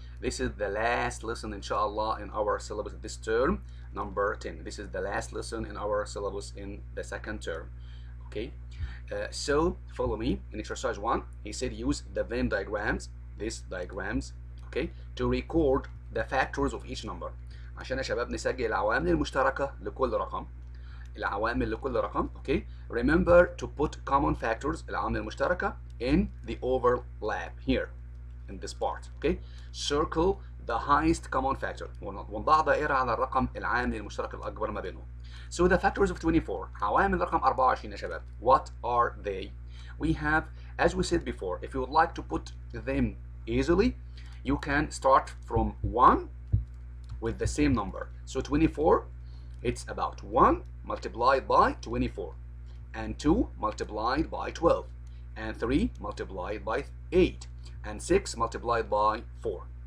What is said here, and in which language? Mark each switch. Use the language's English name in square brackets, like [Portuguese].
[English] This is the last lesson, inshallah, in our syllabus this term, number 10. This is the last lesson in our syllabus in the second term. Okay? So follow me in exercise 1. He said use the Venn diagrams, these diagrams, okay, to record the factors of each number. [Arabic] عشان يا شباب نسجل العوامل المشتركة لكل رقم. العوامل لكل رقم, okay. [English] Remember to put common factors, [Arabic] العوامل المشتركة, [English] in the overlap here in this part, okay. Circle the highest common factor. [Arabic] ونضع دائرة على الرقم العامل المشترك الأكبر ما بينهم. [English] So the factors of 24, [Arabic] عوامل رقم 24 يا شباب. [English] What are they? We have, as we said before, if you would like to put them easily, you can start from 1 with the same number. So 24, it's about 1 multiplied by 24, and 2 multiplied by 12, and 3 multiplied by 8, and 6 multiplied by 4.